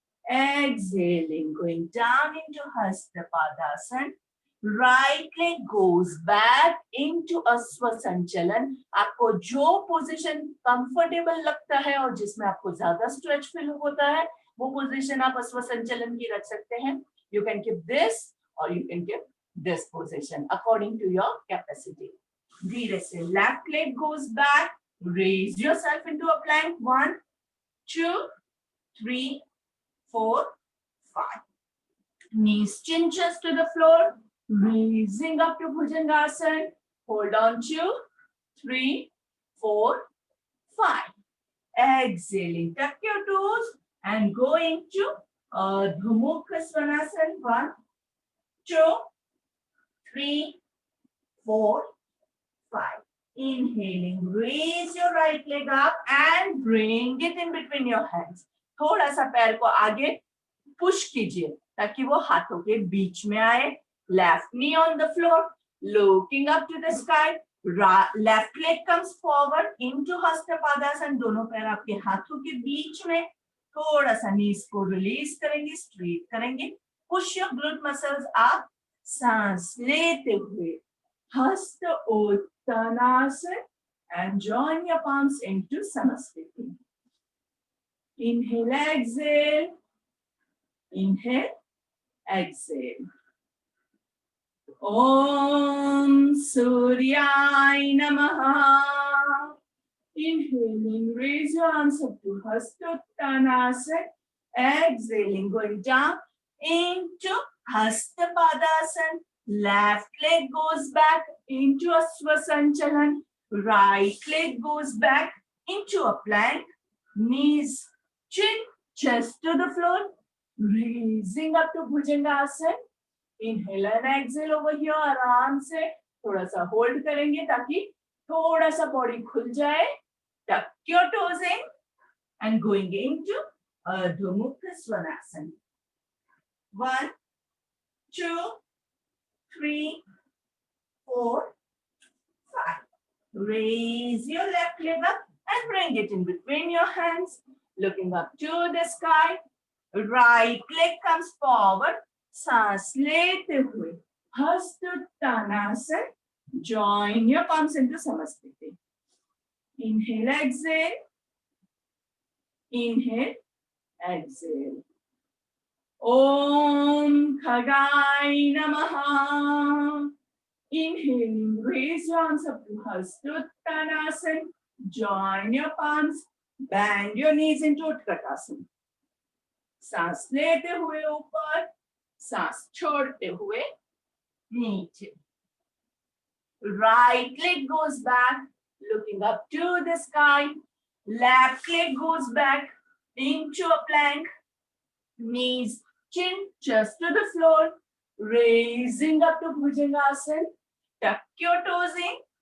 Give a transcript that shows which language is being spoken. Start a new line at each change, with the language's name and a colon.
English: Exhaling, going down into Hasta Padasana. Right leg goes back into Asva Sanchalan.
Hindi: आपको जो position comfortable लगता है और जिसमें आपको ज्यादा स्ट्रेच फील होता है, वो पोजीशन आप अस्व संचलन की रख सकते हैं.
English: You can keep this or you can keep this position according to your capacity.
Hindi: धीरे से
English: left leg goes back. Raise yourself into a plank. 1 2 3 4 5. Knees cinches to the floor. Raising up to Bhujangasana. Hold on. 2 3 4 5. Exhaling, tuck your toes and go into Ardha Svanasana. 1 2 3 4 5. Inhaling, raise your right leg up and bring it in between your hands.
Hindi: थोड़ा सा पैर को आगे push कीजिए ताकि वो हाथों के बीच में आए.
English: Left knee on the floor, looking up to the sky. Left leg comes forward into Hasta Padasana.
Hindi: दोनों पैर आपके हाथों के बीच में. थोड़ा सा नीज को रिलीज करेंगे, स्ट्रेट करेंगे,
English: push your glute muscles up,
Hindi: सांस लेते हुए हस्त Uttanasana
English: and join your palms into Samaskriti. Inhale, exhale, inhale, exhale.
Sanskrit: Om Suryaya Namaha.
English: Inhaling, raise your arms up to Hastottanasana. Exhaling, going down into Hastapadasana. Left leg goes back into a Swasanchalan. Right leg goes back into a plank. Knees, chin, chest to the floor. Raising up to Bhujangasana. Inhale and exhale over here.
Hindi: आराम से थोड़ा सा hold करेंगे ताकि थोड़ा सा body खुल जाए.
English: Tuck your toes in and going into Ardha Mukha Svanasana. 1, 2, 3, 4, 5. Raise your left leg up and bring it in between your hands, looking up to the sky. Right leg comes forward.
Hindi: सांस लेते हुए हस्तोत्तानासन.
English: Join your palms into Samaskriti. Inhale, exhale. Inhale, exhale.
Sanskrit: Om Khagaya Namaha.
English: Inhaling, raise your arms up to Hastottanasana. Join your palms. Bend your knees into Utkatasana.
Hindi: सांस लेते हुए ऊपर, सांस छोड़ते हुए नीचे.
English: Right leg goes back, looking up to the sky. Left leg goes back into a plank. Knees, chin, chest to the floor. Raising up to Bhujangasana. Tuck your toes in.